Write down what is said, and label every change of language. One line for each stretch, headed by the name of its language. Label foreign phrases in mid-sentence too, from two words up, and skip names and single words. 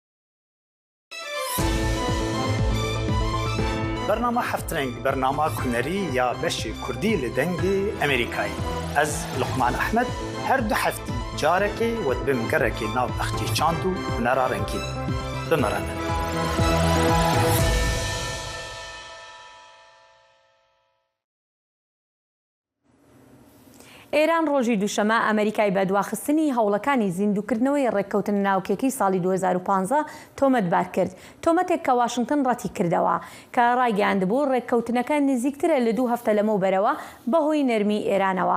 Kurdish: Bernama Heftreng, bernama kunerî ya beşê Kurdî li dengê Amerîkayê. Ez Luqman Ehmed, her du heftî carekê we dibim gerekê nav extî çand û hunera rengîn. Bimere.
Central Kurdish: ئێران ڕۆژی دووشەمە ئەمریکای بە دواخستنی هەوڵەکانی زیندووکردنەوەی ڕێککەوتن ناوکێکی ساڵی 2015 تۆمەتبار کرد. تۆمەتێک کە واشنگتن ڕەتی کردەوە کە ڕایگەیاندبوو ڕێککەوتنەکە نزیکترە لە 2 هەفتە لەمەوبەرەوە بەهۆی نەرمی ئێرانەوە.